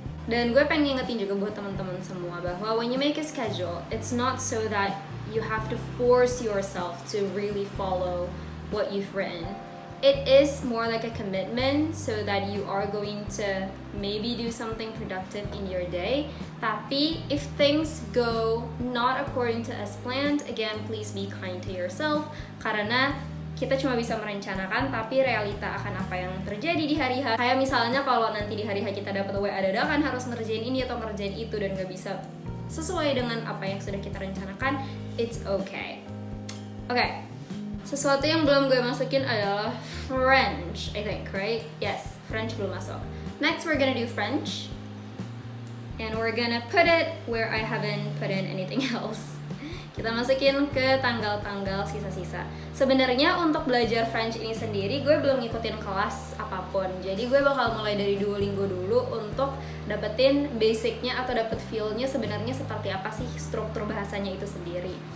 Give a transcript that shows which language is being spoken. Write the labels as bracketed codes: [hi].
[id] Dan gue pengen ngingetin juga buat teman-teman semua bahwa [en] when you make a schedule, it's not so that you have to force yourself to really follow what you've written. It is more like a commitment so that you are going to maybe do something productive in your day. [id] Tapi [en] if things go not according to as planned, again, please be kind to yourself. [id] Karena kita cuma bisa merencanakan, tapi realita akan apa yang terjadi di hari H. Kayak misalnya kalau nanti di hari H kita dapat WA dadakan harus ngerjain ini atau ngerjain itu dan gak bisa sesuai dengan apa yang sudah kita rencanakan, [en] it's okay. Okay. [id] Sesuatu yang belum gue masukin adalah French, [en] I think, right? [id] Yes, French belum masuk. [en] Next, we're gonna do French. And we're gonna put it where I haven't put in anything else. [id] Kita masukin ke tanggal-tanggal sisa-sisa. Sebenarnya untuk belajar French ini sendiri, gue belum ngikutin kelas apapun. Jadi gue bakal mulai dari Duolingo dulu untuk dapetin basicnya atau dapet feel-nya sebenarnya seperti apa sih struktur bahasanya itu sendiri.